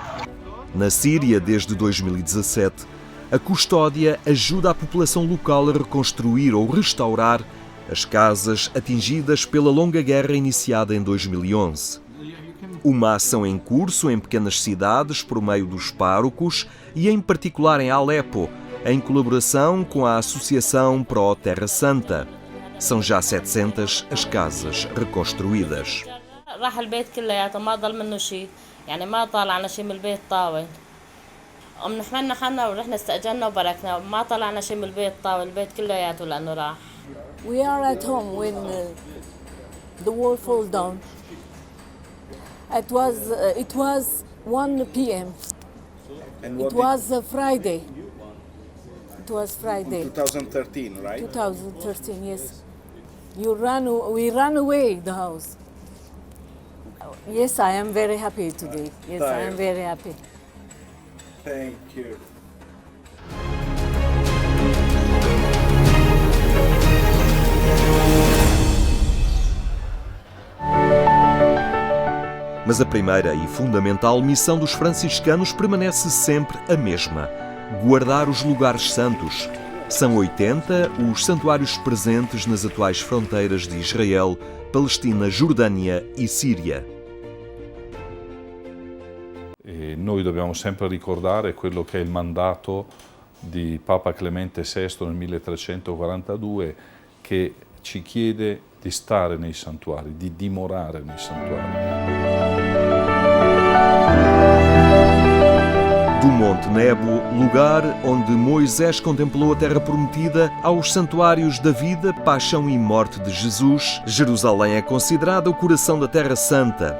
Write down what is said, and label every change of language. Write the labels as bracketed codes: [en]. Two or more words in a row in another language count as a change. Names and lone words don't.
[pt] Na Síria, desde 2017, a custódia ajuda a população local a reconstruir ou restaurar as casas atingidas pela longa guerra iniciada em 2011. Uma ação em curso em pequenas cidades por meio dos párocos e em particular em Alepo, em colaboração com a Associação Pro Terra Santa. São já 700 as casas reconstruídas. [ar] راح البيت كلياته ما ضل منه شيء يعني ما طلعنا شيء من البيت طاول نحملنا حالنا ورحنا استأجرنا وبركنا ما طلعنا شيء من البيت طاول البيت كلياته لأنه راح. [en] We are at home when the wall fall down. It was 1 p.m. It was Friday. It was Friday. 2013, right? 2013, yes. We ran away the house. Yes, I am very happy today. Yes, I am very happy. Thank you. [pt] Mas a primeira e fundamental missão dos franciscanos permanece sempre a mesma: guardar os lugares santos. São 80 os santuários presentes nas atuais fronteiras de Israel, Palestina, Giordânia e Síria. [it] E noi dobbiamo sempre ricordare quello che è il mandato di Papa Clemente VI nel 1342, che ci chiede di stare nei santuari, di dimorare nei santuari. [pt] Do Monte Nebo, lugar onde Moisés contemplou a terra prometida, aos santuários da vida, paixão e morte de Jesus, Jerusalém é considerada o coração da Terra Santa.